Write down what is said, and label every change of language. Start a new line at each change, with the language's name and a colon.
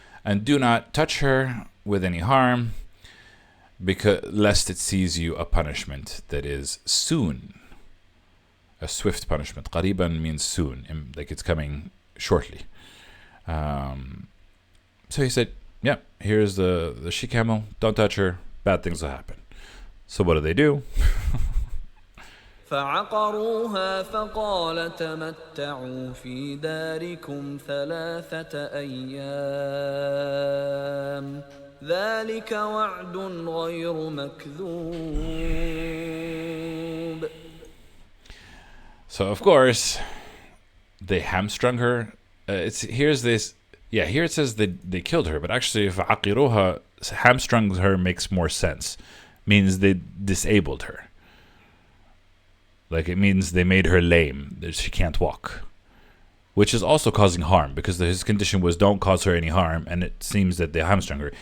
English: And do not touch her with any harm, because lest it sees you a punishment that is soon, a swift punishment. Qariban means soon, like it's coming shortly. So he said, yeah, here's the she camel, don't touch her, bad things will happen. So what do?
Arabic: فعقروها فقال تمتعوا في داركم 3 أيام ذلك وعد غير مكذوب.
English: So of course they hamstrung her. Here it says that they killed her, but actually فعقروها, hamstrung her makes more sense. Means they disabled her. Like it means they made her lame, that she can't walk, which is also causing harm, because his condition was don't cause her any harm, and it seems that they hamstrung her.